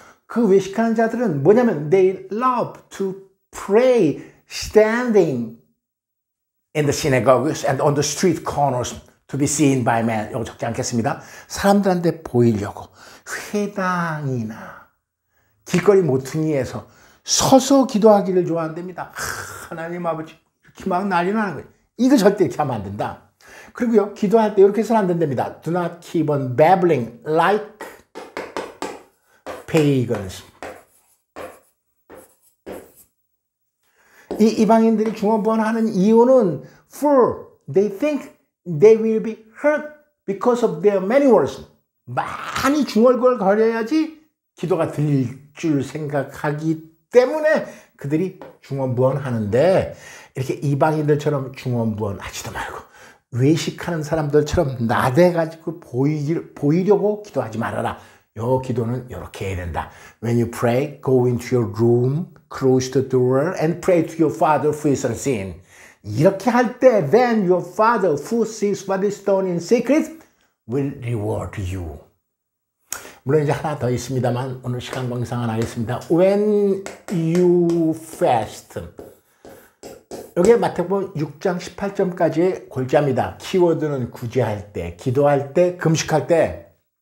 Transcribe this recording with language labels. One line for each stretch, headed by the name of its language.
Korean: 그 외식하는 자들은 뭐냐면
English: they love to pray standing in the synagogues and on the street corners to be seen by men.
Korean: 이거 적지 않겠습니다. 사람들한테 보이려고 회당이나 길거리 모퉁이에서 서서 기도하기를 좋아한답니다. 하나님 아버지 이렇게 막 난리 나는 거예요. 이거 절대 이렇게 하면 안 된다. 그리고요, 기도할 때 이렇게 해서는 안 된답니다.
English: Do not keep on babbling like pagans.
Korean: 이 이방인들이 중언부언하는 이유는
English: for they think they will be hurt because of their many words.
Korean: 많이 중얼거려야지 기도가 들릴 줄 생각하기 때문에 그들이 중언부언하는데, 이렇게 이방인들처럼 중언부언하지도 말고 외식하는 사람들처럼 나대가지고 보이려고 기도하지 말아라. 요 기도는 이렇게 해야 된다.
English: When you pray, go into your room, close the door, and pray to your Father who is unseen.
Korean: 이렇게 할 때,
English: then your Father who sees what is done in secret will reward you.
Korean: 물론 이제 하나 더 있습니다만 오늘 시간 관계상 안 하겠습니다.
English: When you fast.
Korean: 여기에 마태복음 6장 18절까지의 골자입니다. 키워드는 구제할 때, 기도할 때, 금식할 때.